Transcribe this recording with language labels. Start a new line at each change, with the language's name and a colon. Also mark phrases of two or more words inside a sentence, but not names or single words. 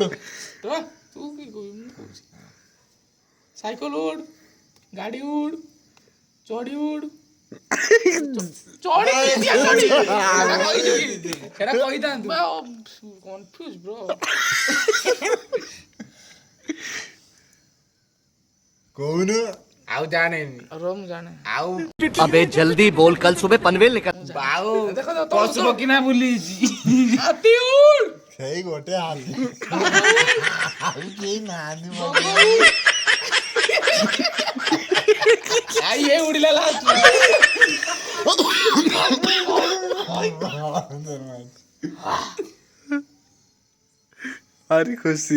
Odia: ତୁ କି କହିବୁ ମୁଁ କହୁଛି ସାଇକେଲ ଉଡ଼ ଗାଡ଼ି ଉଡ଼ ଚଢ଼ି ଉଡ଼ କହିଥାନ୍ତୁ
English: confuse bro
Odia: କହୁନୁ ଆଉ ଜାଣେନି ମୁଁ ଜାଣେ ଆଉ
Hindi: अबे जल्दी बोल कल सुबह पनवेल निकल
Odia: ଆଉ ପଶୁ ପକ୍ଷୀ ନା ବୁଲିଛି ହାତୀ ଉଡ଼ ସେଇ ଗୋଟେ ହାତୀ ଆଉ କେହି ନାହାନ୍ତି ଇଏ ଉଡ଼ିଲା ଲାଷ୍ଟ ଆରେ ଖୁସି